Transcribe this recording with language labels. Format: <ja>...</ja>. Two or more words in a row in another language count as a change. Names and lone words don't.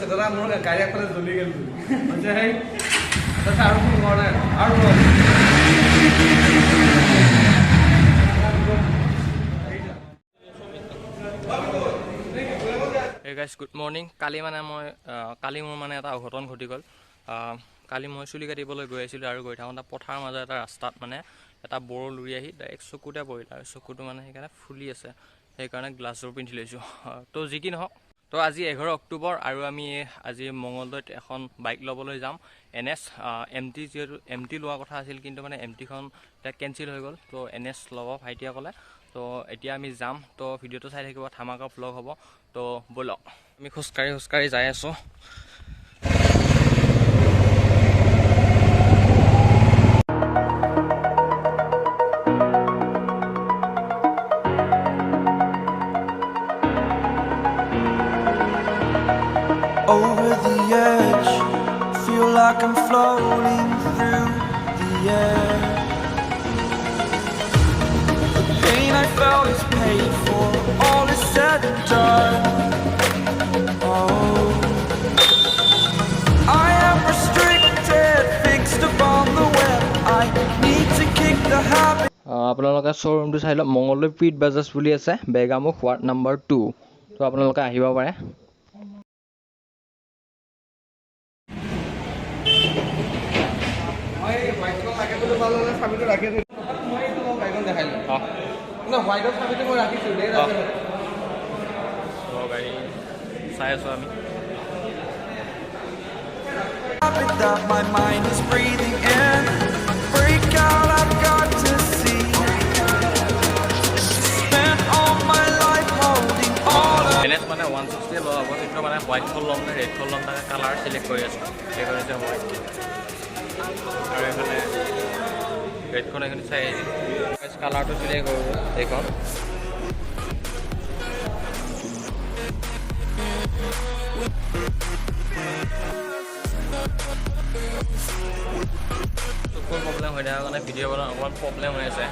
<as>দাদা মোৰ গাড়ী আগফালে জ্বলি গ'ল মানে সেই তাৰপিছত আৰু ফোন কৰা নাই আৰু</as> <en>Hey guys, good morning.</en> <as>কালি মোৰ মানে এটা অঘটন ঘটি গ'ল। কালি মই চুলি কাটিবলৈ গৈ আছিলোঁ আৰু গৈ থাকোঁতে পথাৰৰ মাজৰ এটা ৰাস্তাত মানে এটা বড়ো লুৰি আহি ডাইৰেক্ট চকুতে পৰিল আৰু চকুটো মানে সেইকাৰণে ফুলি আছে, সেইকাৰণে গ্লাছযোৰ পিন্ধি লৈছোঁ। তো যি কি নহওক, তো আজি 11 অক্টোবৰ আৰু আমি আজি মঙলদৈত এখন বাইক ল'বলৈ যাম। NS MT যিহেতু MT লোৱা কথা আছিল, কিন্তু মানে MTখন এতিয়া কেঞ্চেল হৈ গ'ল। তো NS ল'ব ভাইটিয়ে ক'লে। তো এতিয়া আমি যাম, তো ভিডিঅ'টো চাই থাকিব, ধামাকা ব্লগ হ'ব। তো ব'লক, আমি খোজকাঢ়ি যাই আছোঁ।</as> <en>Over the edge, feel like I'm floating through the air. The pain I felt is paid for, all is said and done. Oh, I am restricted, fixed upon the web. I need to kick the habit.</en> <as>আপোনালোকে শ্ব'ৰুমটো চাই লওক, মঙলদৈ পিট বাজাজ বুলি আছে, বেগামুখ ৱাৰ্ড নম্বৰ 2। তো আপোনালোকে আহিব পাৰে। চাবিটো ৰাখি দিলোঁ, মই এইটো বাইকখন দেখাই দিলোঁ ন, হোৱাইটৰ চাবিটো মই ৰাখিছোঁ দেই। গাড়ী চাই আছোঁ আমি।</as> <en>That my mind is breathing in. Break out, I've got to see. Spent all my life holding all of</en> <as>NS মানে 160 লোৱা হ'ব, কিন্তু মানে হোৱাইটখন ল'ম নে ৰেডখন ল'ম তাকে</as> <en>colour select</en> <as>কৰি আছোঁ। সেই কৰিছে মই আৰু এইফালে ৰেডখন এইখিনি চাই আহিছোঁ, কালাৰটো চিলেক্ট কৰোঁ এইখন। চকুৰ প্ৰব্লেম হৈ থকাৰ কাৰণে ভিডিঅ' বনোৱাৰ অকণমান প্ৰব্লেম হৈ আছে।</as>